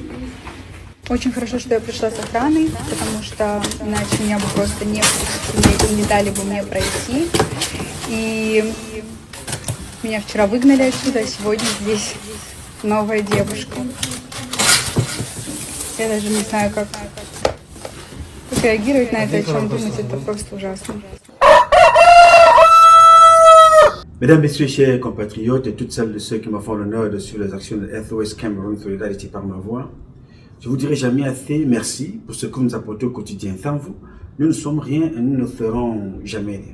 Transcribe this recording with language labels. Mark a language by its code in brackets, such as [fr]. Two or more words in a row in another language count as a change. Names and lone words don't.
[ru] Очень хорошо, что я пришла с охраной, потому что иначе меня бы просто не дали бы мне пройти. И меня вчера выгнали отсюда, а сегодня здесь новая девушка. Я даже не знаю, как реагировать на это, о чем думать, это просто ужасно. [fr] Mesdames, Messieurs, chers compatriotes et toutes celles de ceux qui me font l'honneur de suivre les actions de SOS Cameroun Solidarity par ma voix, je vous dirai jamais assez merci pour ce que vous nous apportez au quotidien. Sans vous, nous ne sommes rien et nous ne serons jamais rien.